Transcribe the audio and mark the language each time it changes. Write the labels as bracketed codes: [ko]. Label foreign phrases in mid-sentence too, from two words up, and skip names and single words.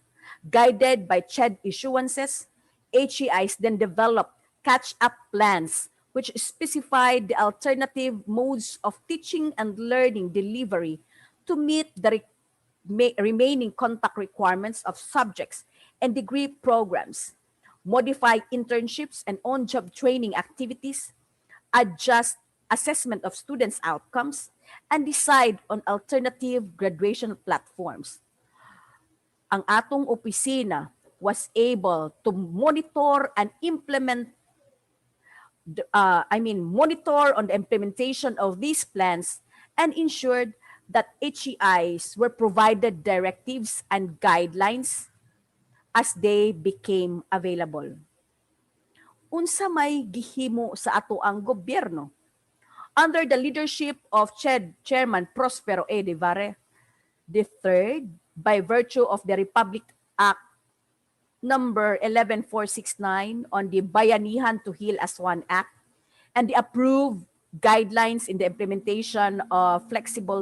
[en] Guided by CHED issuances, HEIs then develop catch-up plans which specify the alternative modes of teaching and learning delivery to meet the remaining contact requirements of subjects and degree programs, modify internships and on-job training activities, adjust assessment of students' outcomes, and decide on alternative graduation platforms. [ceb] Ang atong opisina [en] was able to monitor and implement monitor on the implementation of these plans and ensured that HEIs were provided directives and guidelines as they became available. [ceb] Unsa may gihimo sa ato ang gobyerno? [en] Under the leadership of CHED Chairman Prospero A. De Varre III, by virtue of the Republic Act number 11469 on the Bayanihan to Heal as One Act and the approved guidelines in the implementation of flexible